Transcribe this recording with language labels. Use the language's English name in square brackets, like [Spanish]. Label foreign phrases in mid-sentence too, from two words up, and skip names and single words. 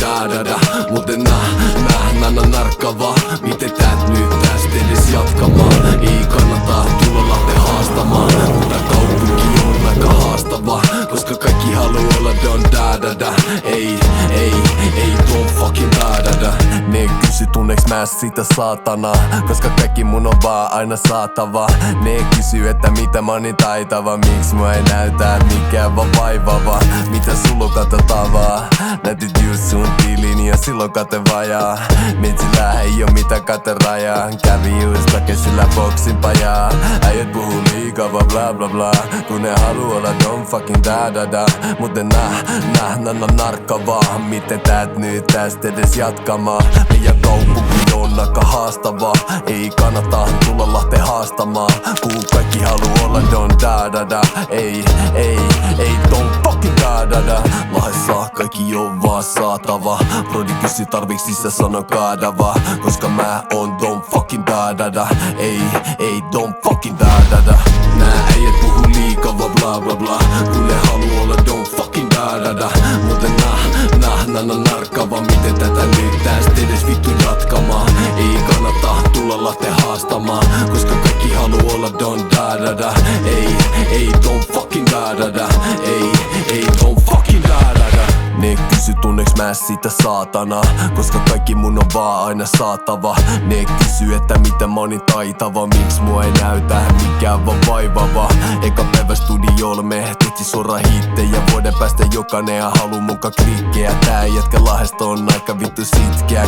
[Finnish] da da. Muten narkkava. Miten täät nyt tästä edes jatkamaan? Ei kannata tulla Lahteen haastamaan. Mutta kaupunki on aika haastava, koska kaikki haluu olla [English] don da da da. Ei don't fucking da da da. [Finnish] Ne kysy tunneks mä sitä saatana, koska kaikki mun on vaan aina saatava. Ne kysy että mitä mä oon niin taitava, miksi mua ei näytä mikään vaan vaivava. Mitä sulla on katsottavaa? Näytit just sun tilin ja silloin kate vajaa. Metsillä ei oo mitään katerajaa. Kävi just takesillä boksin pajaa. Äijät puhuu liikaa bla bla bla, kun ne haluu olla [English] don't fucking da da da. [Finnish] Muten narkkavaa. Miten täät nyt tästä edes jatkamaan? Meidän kaupunki on aika haastava. Ei kannata tulla Lahteen haastamaan, kun kaikki haluu olla [English] don da da da. Ei don't fucking da da da. [Finnish] Lahdessa kaikki on vaan saatava. Brodi kysy tarviks sä sano kaadava, koska mä oon [English] don't fucking da da da. Ei don't fucking da da da. [Finnish] Nää äijät puhuu liikaa bla bla bla, kun ne haluu olla [English] don't fucking da da da. [Finnish] Muten narkkava. Miten tätä nyt tästä edes vittu jatkamaan? Ei kannata tulla Lahteen haastamaan, koska kaikki haluu olla [English] don da da da. Ei don't fucking da da da. Ei don't fucking da da da. [Finnish] Ne kysy tunneks mä sitä saatana, koska kaikki mun on vaan aina saatava. Ne kysy että miten mä oon niin taitava, miksi mua ei näytä mikään vaan vaivava. Eka päivä studiolla me tehtiin suoraan hittejä. Vuoden päästä jokainen haluu muka klikkejä. Tää jätkä Lahdesta on aika vittu sitkeä.